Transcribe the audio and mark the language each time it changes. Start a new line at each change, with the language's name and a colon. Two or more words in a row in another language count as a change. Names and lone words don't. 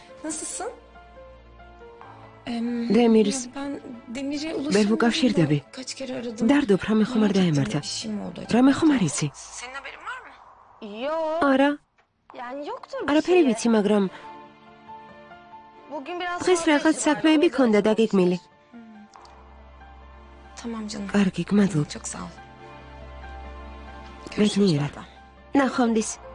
Turkish: Nasılsın? Demirs. Ben Demir'e
Georgian: ვერ ვუკავშირდები.
Turkish: Kaç kere aradım.
Georgian: დარდობ, რამე ხომ არ დაემართა?
Turkish: Bir şey mi oldu acaba?
Georgian: რამე ხომ არ იცი?
Turkish: Senin haberin var mı? Yok,
Georgian: არა,
Turkish: yani yoktur bir
Georgian: არაფერი
Turkish: şey.
Georgian: ვიცი, მაგრამ
Turkish: Bugün biraz
Georgian: დღეს
Turkish: sonra
Georgian: რაღაც
Turkish: işim var,
Georgian: საქმეები
Turkish: o yüzden
Georgian: ქონდა დაგეგმილი.
Turkish: Tamam canım.
Georgian: კარგი, გმადლობ.
Turkish: Çok sağ ol.
Georgian: ბედნიერად. ნახვამდის.